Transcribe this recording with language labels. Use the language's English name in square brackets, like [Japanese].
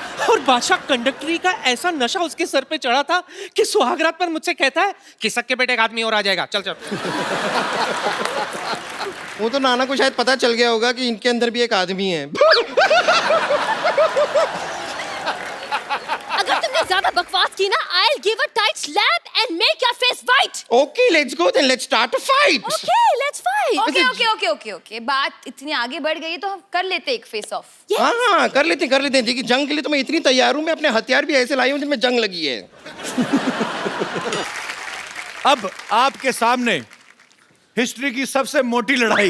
[Hindi] और बादशाह कंडक्टरी का ऐसा नशा उसके सर पे चढ़ा था कि सुहागरात पर मुझसे कहता है कि सक्के बेटे एक आदमी और आ जाएगा, चल चल। वो तो नाना को शायद पता चल गया होगा कि इनके अंदर भी एक आदमी है। अगर तुमने ज्यादा बकवास की ना, [English] I'll give a tight slap and make your face white. Okay, let's go then. Let's start a fight. Okay, let's fight. Okay. [Hindi] बात इतनी आगे बढ़ गई है तो हम कर लेते एक फेस ऑफ। हाँ, कर लेते हैं। देखिए जंग के लिए तो मैं इतनी तैयार हूँ, मैं अपने हथियार भी ऐसे लाई हूँ जिनमें जंग लगी है। अब आपके सामने हिस्ट्री की सबसे मोटी लड़ाई।